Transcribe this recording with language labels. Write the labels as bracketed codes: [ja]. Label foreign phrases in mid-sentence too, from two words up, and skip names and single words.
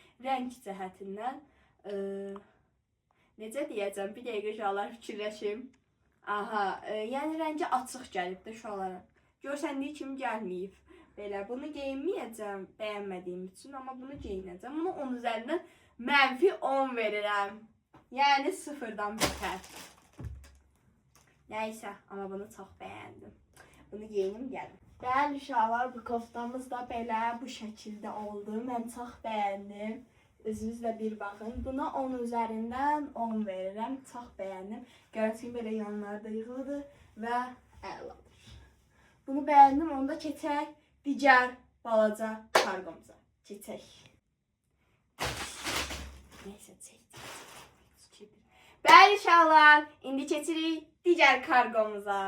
[az] Rəng cəhətindən necə deyəcəm, bir dəqiqə uşaqlar fikirləşim. Aha, yəni rəngi açıq gəlib də uşaqlara. Görsəndiyi kimi gəlməyib. Belə, bunu geyinməyəcəm bəyənmədiyim üçün, amma bunu geyinəcəm. Bunu 10 üzərindən mənfi 10 verirəm. Yəni 0-dan betər. [tr] Neyse, ama bunu çok beğendim. Bunu giyinim geldim. [az] Değerli uşaqlar, bu koftamız da belə [tr] bu şekilde oldu. Ben çok beğendim. Özünüzlə bir bakın. Buna 10 üzerinden 10 verirəm. Çok beğendim. Gördüğünüz gibi [az] belə yanlarda yığılıdır və əladır. [tr] Bunu beğendim. [az] Onda keçək digər balaca kargomuza. Keçək. Neyse, çəkdik. Bəli uşaqlar, indi keçirik digər kargomuza.